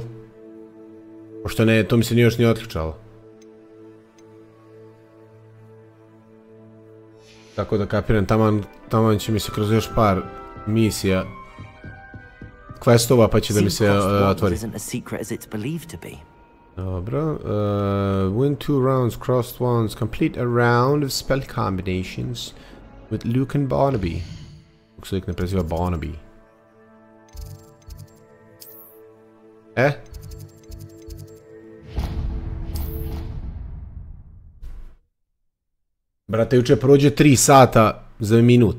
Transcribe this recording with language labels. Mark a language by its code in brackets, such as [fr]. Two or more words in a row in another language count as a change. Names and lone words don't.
[sr] Pošto ne, to mi se nije još nije otključalo. Tako da kapiram, taman će mi se kroz još par misija questova pa će da mi se otvori. Dobro. [en] Win 2 rounds, crossed ones, complete a round of spell combinations with Luke and Barnaby. [sr] Kako se lik ne preziva Barnaby. Brate, juče prođe 3 sata za minut.